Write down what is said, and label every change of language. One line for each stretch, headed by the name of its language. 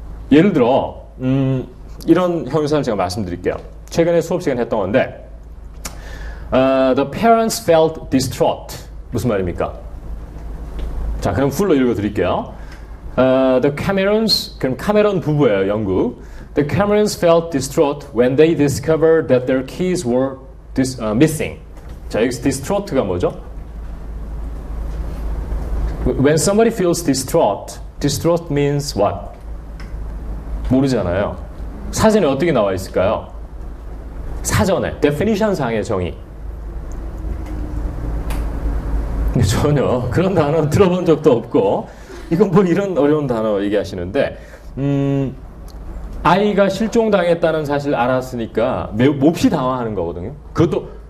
Korean: 예를 들어 이런 형용사를 제가 말씀드릴게요. 최근에 수업 시간에 했던 건데,
English: the parents felt distraught.
Korean: 무슨 말입니까? 자, 그럼 풀로 읽어드릴게요. The Camerons, 그럼 카메론 부부예요, 영국.
English: The Camerons felt distraught when they discovered that their keys were missing.
Korean: 자, 여기서 distraught가 뭐죠?
English: When somebody feels distraught means what?
Korean: 모르잖아요. 사전에 어떻게 나와 있을까요? 사전에 definition 상의 정의. 전혀 그런 단어 들어본 적도 없고, 이건 이런 어려운 단어 얘기하시는데, 아이가 실종당했다는 사실 알았으니까 몹시 당황하는 거거든요. 그것도